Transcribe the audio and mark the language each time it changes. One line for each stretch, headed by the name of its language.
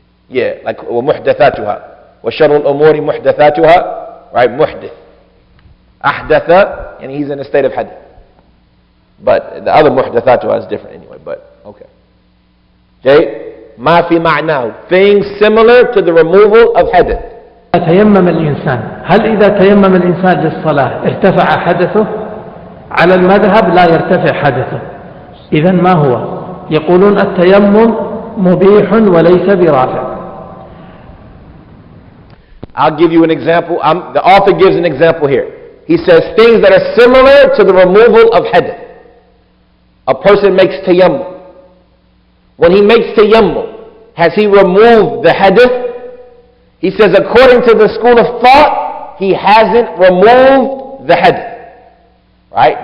English: Yeah, like
Arabic: ومحدثاتها وشر الأمور محدثاتها.
English: Right, محدث. أحدث, and he's in a state of hadith. But the other محدثاتها is different anyway, but okay.
Arabic: Okay, ما في معناه.
English: Things similar to the removal of hadith.
Arabic: تيمم الإنسان. هل إذا تيمم الإنسان للصلاة ارتفع حدثه؟ على المذهب لا يرتفع حدثه. إذن ما هو؟ يقولون التيمم مبيح وليس برافع.
English: I'll give you an example. The author gives an example here. He says things that are similar to the removal of hadath. a person makes tayammum. When he makes tayammum, has he removed the hadith? He says according to the school of thought, he hasn't removed the hadith. Right?